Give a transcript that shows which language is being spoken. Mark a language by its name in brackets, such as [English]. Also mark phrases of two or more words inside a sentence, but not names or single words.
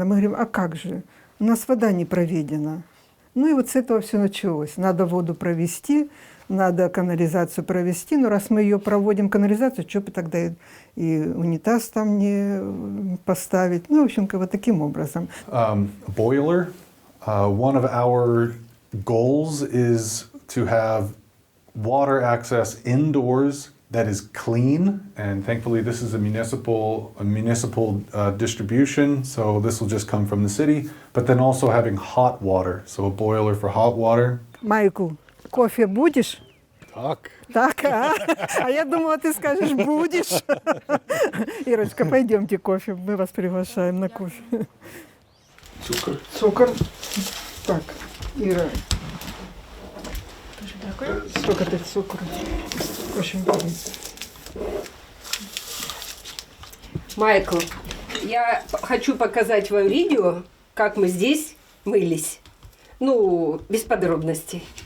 [Russian] Мы говорим, а как же? У нас вода не проведена. Ну и вот с этого все началось. Надо воду провести, надо канализацию провести. Но раз мы ее проводим, канализацию, что бы тогда и унитаз там не поставить? Ну, в общем, вот таким образом. [English] Boiler. One of our goals is to have water access indoors that is clean, and thankfully this is a municipal distribution, so this will just come from the city. But then also having hot water, so a boiler for hot water. [Russian] Майкл, кофе будешь? [Ukrainian] Так. [Russian] Так, а я думала, ты скажешь, будешь. Ирочка, пойдемте кофе, мы вас приглашаем на кофе. [Ukrainian] Цукор. Цукор. Так, [Russian] Ира. Сколько ты цукру? Очень много. Майкл, я хочу показать вам видео, как мы здесь мылись. Ну, без подробностей.